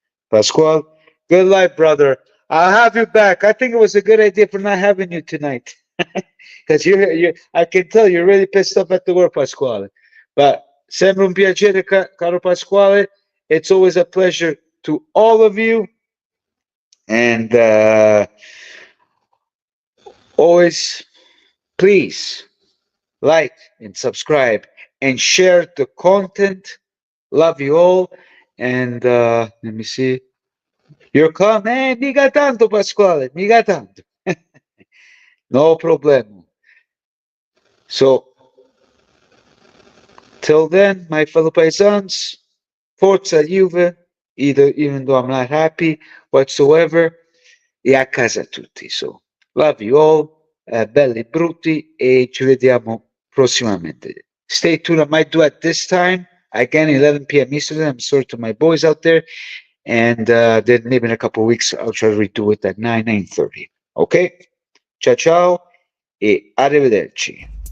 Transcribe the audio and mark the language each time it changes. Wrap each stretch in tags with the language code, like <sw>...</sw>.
<en>Pasquale, good life, brother. I'll have you back. I think it was a good idea for not having you tonight. Because I can tell you're really pissed off at the work, Pasquale. But</en> <it>sempre un piacere, caro Pasquale.</it> <en>It's always a pleasure to all of you. And always, please like and subscribe and share the content. Love you all. And let me see. You're coming.</en> <it>Mica tanto, Pasquale. Mica tanto.</it> <en>No problem. So, till then, my fellow paisans, Forza Juve, even though I'm not happy whatsoever,</en> <it>e a casa tutti.</it> <en>So, love you all,</en> <it>belli brutti, e ci vediamo prossimamente.</it> <en>Stay tuned, I might do at this time, again, 11 p.m. Eastern. I'm sorry to my boys out there. And then maybe in a couple of weeks, I'll try to redo it at 9:30. Okay?</en> <it>Ciao ciao e arrivederci.</it>